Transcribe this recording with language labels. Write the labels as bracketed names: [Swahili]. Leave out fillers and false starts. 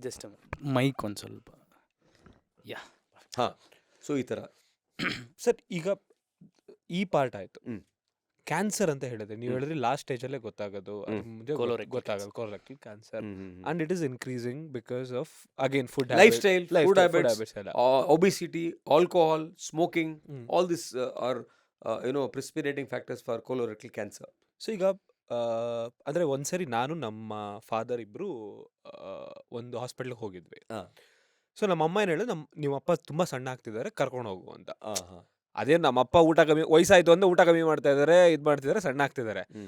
[Kannada] Just mic ಒಂದು ಸ್ವಲ್ಪ. ಯಾ, ಹಾಂ, ಸೊ ಈ ಥರ. ಸರ್ ಈಗ ಈ ಪಾರ್ಟ್ ಆಯಿತು. ಹ್ಮ್. ಕ್ಯಾನ್ಸರ್ ಅಂತ ಹೇಳಿದ್ರೆ ನೀವು ಹೇಳಿದ್ರೆ ಲಾಸ್ಟ್ ಸ್ಟೇಜಲ್ಲಿ ಗೊತ್ತಾಗೋದು, ಅದ್ರ ಹ್ಮ್. ಮುಂಚೆ [English] Colorectal [Kannada] ಗೊತ್ತಾಗೋದು colorectal cancer. Hmm, hmm, hmm. [English] and it is increasing because of again food Lifestyle, food habits, [Kannada] habits ಎಲ್ಲ. [English] obesity, alcohol, smoking, hmm. all this are precipitating factors for colorectal cancer. [Kannada] So ಈಗ ಅಂದರೆ ಒಂದ್ಸರಿ ನಾನು ನಮ್ಮ father ಇಬ್ಬರು ಒಂದು ಹಾಸ್ಪಿಟ್ಲಿಗೆ ಹೋಗಿದ್ವಿ. ಹಾ. ಸೊ ನಮ್ಮ ಅಮ್ಮ ಏನು ಹೇಳಿದ್ರು, ನಿಮ್ಮ ಅಪ್ಪ ತುಂಬ ಸಣ್ಣ ಆಗ್ತಿದ್ದಾರೆ, ಕರ್ಕೊಂಡು ಹೋಗು ಅಂತ. ಹಾಂ. ಅದೇನು ನಮ್ಮ ಅಪ್ಪ ಊಟ ಕಮ್ಮಿ, ವಯಸ್ಸಾಯ್ತು ಅಂದ್ರೆ ಊಟ ಕಮ್ಮಿ ಮಾಡ್ತಾ ಇದ್ದಾರೆ, ಇದು ಮಾಡ್ತಿದ್ದಾರೆ, ಸಣ್ಣ ಆಗ್ತಿದ್ದಾರೆ.